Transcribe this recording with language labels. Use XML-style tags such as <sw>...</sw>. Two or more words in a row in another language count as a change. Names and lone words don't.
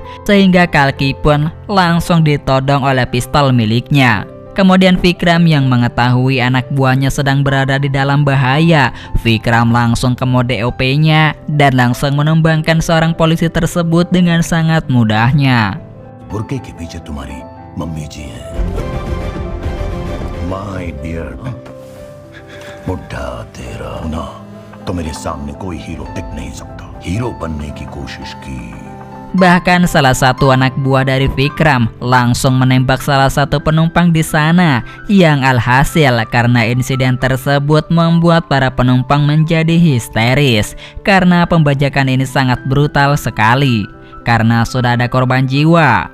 <id>Sehingga Kalki pun langsung ditodong oleh pistol miliknya. Kemudian Vikram yang mengetahui anak buahnya sedang berada di dalam bahaya, Vikram langsung ke mode OP-nya dan langsung menumbangkan seorang polisi tersebut dengan sangat mudahnya.</id> <hi>बुर्के के पीछे तुम्हारी मम्मी जी हैं।</hi> <en>My dear,</en> <hi>बुढ़ा तेरा ना तो मेरे सामने कोई हीरो टिक नहीं सकता। हीरो बनने की कोशिश की।</hi> <id>Bahkan salah satu anak buah dari Vikram langsung menembak salah satu penumpang di sana, yang alhasil karena insiden tersebut membuat para penumpang menjadi histeris karena pembajakan ini sangat brutal sekali karena sudah ada korban jiwa.</id>